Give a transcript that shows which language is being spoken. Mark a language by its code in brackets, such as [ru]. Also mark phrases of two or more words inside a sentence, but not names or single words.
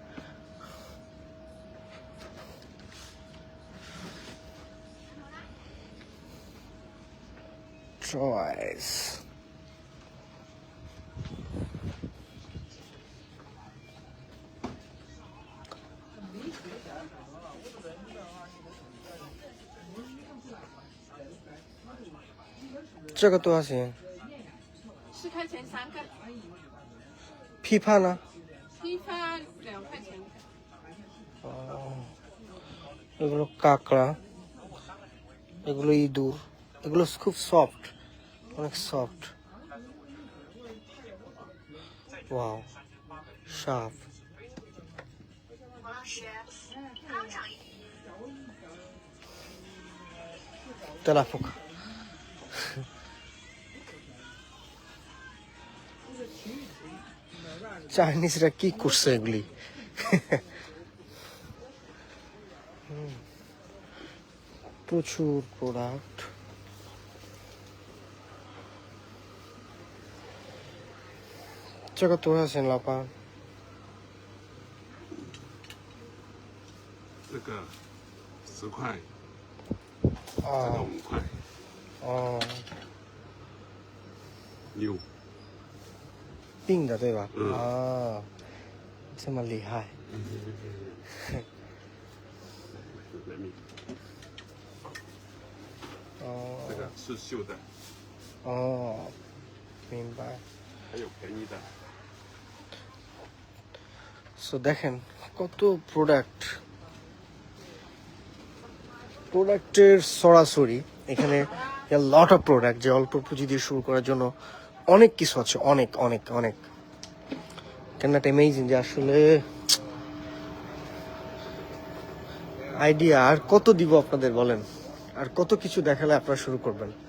[zh] চয়েস 这个多少钱？ 4块钱3个，批判呢？批发2块钱。 [bn] এগুলো কাঁকড়া, এগুলো ইঁদুর, এগুলো খুব সফট, অনেক সফট। ওয়াও, সাপ। তেলাপোকা। চাইনিজরা কি করছে এগুলি? প্রচুর প্রোডাক্ট। [zh] 这个多少钱，老板？这个10块，这个哦 5块，哦，牛，病的对吧？嗯啊，这么厉害。人民币，哦这个是绣的，哦，明白。还有便宜的。 [bn] সো দেখেন কত প্রোডাক্টের সরাসরি এখানে [en] lot of product, [bn] যে অল্প পুঁজি দিয়ে শুরু করার জন্য অনেক কিছু আছে, অনেক অনেক অনেক। [en] can not amazing [bn] যে আসলে আইডিয়া আর কত দিব আপনাদের বলেন, আর কত কিছু দেখালে আপনারা শুরু করবেন।